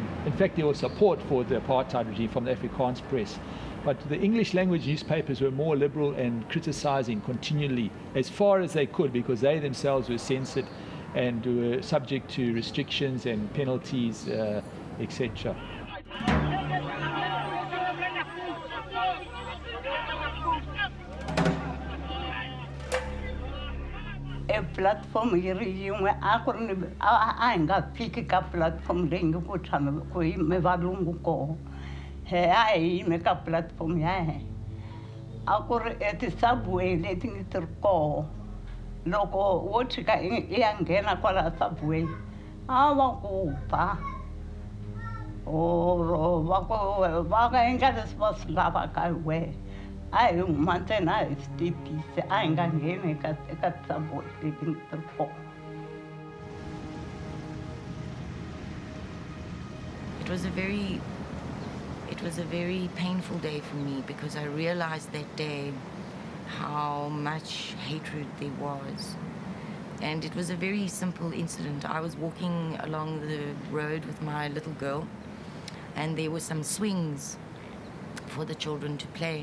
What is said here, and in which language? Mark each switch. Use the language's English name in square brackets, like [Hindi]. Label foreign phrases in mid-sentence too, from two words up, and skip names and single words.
[English] In fact, there was support for the apartheid regime from the Afrikaans press. But the English language newspapers were more liberal and criticizing continually as far as they could, because they themselves were censored and were subject to restrictions and penalties, etc. [Tsonga] E platform yiri yin'we a ku ri ni a hi nga fiki ka platform leyi nge ku tshama ku yime valungu koho he a hi yime ka platform ya he a ku ri ti-subway leti nge ti ri koho loko wo tshika i ya nghena kwala subway a va ku ba or va ka endla leswi va swi lavaka hi wehe a hi huma ntsena a hi swi tepise a hi nga ngheni eka subway leti nge ti ri koho. [English] It was a very painful day for me, because I realized that day how much hatred there was. And it was a very simple incident. I was walking along the road with my little girl, and there were some swings for the children to play.